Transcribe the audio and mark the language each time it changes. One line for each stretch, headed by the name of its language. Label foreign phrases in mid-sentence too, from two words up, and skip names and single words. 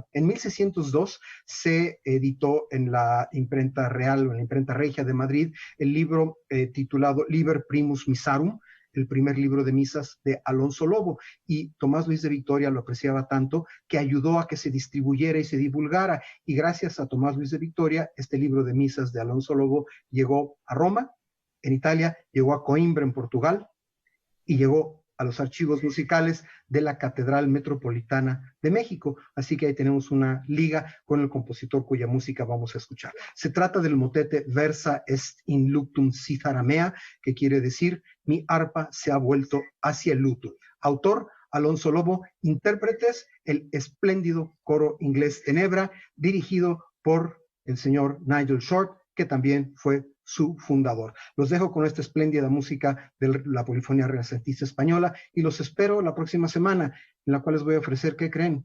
Spanish: En 1602 se editó en la imprenta real o en la imprenta regia de Madrid el libro titulado
Latin: Liber Primus Missarum,
Spanish: el primer libro de misas de Alonso Lobo, y Tomás Luis de Victoria lo apreciaba tanto que ayudó a que se distribuyera y se divulgara, y gracias a Tomás Luis de Victoria este libro de misas de Alonso Lobo llegó a Roma, en Italia, llegó a Coimbra en Portugal, y llegó a los archivos musicales de la Catedral Metropolitana de México. Así que ahí tenemos una liga con el compositor cuya música vamos a escuchar.
Latin: Se trata del motete Versa est in luctum cithara mea,
Spanish: que quiere decir mi arpa se ha vuelto hacia el luto. Autor Alonso Lobo, intérpretes el espléndido coro inglés Tenebra, dirigido por el señor Nigel Short, que también fue su fundador. Los dejo con esta espléndida música de la polifonía renacentista española, y los espero la próxima semana, en la cual les voy a ofrecer, ¿qué creen?